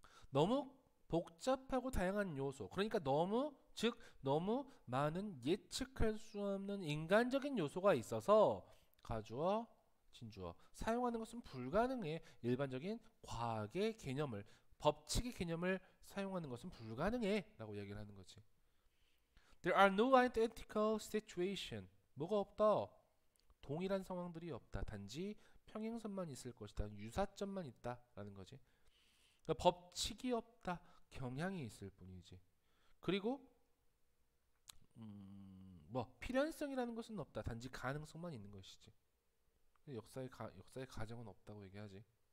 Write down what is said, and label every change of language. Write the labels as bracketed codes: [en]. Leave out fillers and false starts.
[ko] 너무 복잡하고 다양한 요소 그러니까 너무 많은 예측할 수 없는 인간적인 요소가 있어서 가주어 진주어 사용하는 것은 불가능해. 일반적인 과학의 개념을 법칙의 개념을 사용하는 것은 불가능해 라고 얘기를 하는 거지. [en] There are no identical situation. [ko] 뭐가 없다? 동일한 상황들이 없다. 단지 평행선만 있을 것이다. 유사점만 있다 라는 거지. 그러니까 법칙이 없다. 경향이 있을 뿐이지. 그리고 뭐 필연성이라는 것은 없다. 단지 가능성만 있는 것이지. 역사의 가정은 없다고 얘기하지.